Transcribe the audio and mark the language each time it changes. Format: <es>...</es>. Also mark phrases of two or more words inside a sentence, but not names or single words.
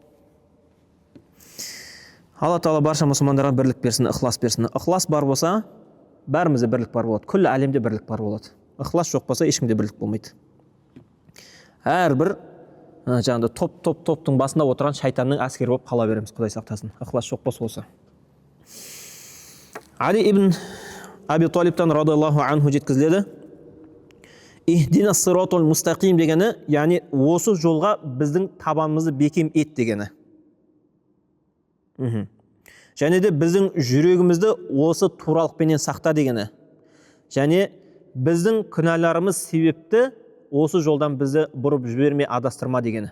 <kk>Алла Тағала барша мұсылмандарға бірлік берсін, ықылас берсін. Ықылас бар болса, бәрімізде бірлік бар болады. Күллі әлемде бірлік бар болады. Ықылас жоқ болса, ешкімде бірлік болмайды. Әрбір жаңағыдай топтың басында отырған шайтанның әскері болып қала береміз, Құдай сақтасын. Ықылас жоқ болса осы. Али ибн Аби Талибтан</kk> <ar>رضي الله عنه</ar> <kk>жеткізіледі.</kk> <ar>اهدنا صراط المستقيم</ar> <kk>дегені, яғни осы жолға біздің табанымызды бекем ет дегені. Және де біздің жүрегімізді осы туралықпенен сақта дегені. Және біздің күнәларымыз себепті осы жолдан бізді бұрып жібермей адастырма дегені.</kk>